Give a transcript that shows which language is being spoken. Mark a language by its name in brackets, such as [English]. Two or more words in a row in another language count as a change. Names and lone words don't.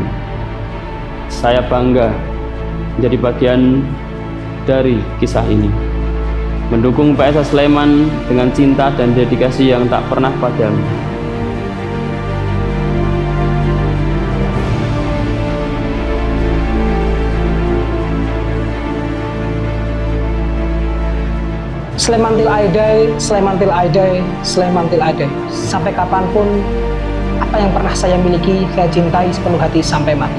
[Indonesian] Saya bangga menjadi bagian dari kisah ini, mendukung PSS Sleman dengan cinta dan dedikasi yang tak pernah padam. [English] Sleman till I die, Sleman till I die, Sleman till I die. [Indonesian] Sampai kapanpun, apa yang pernah saya miliki, saya cintai sepenuh hati sampai mati.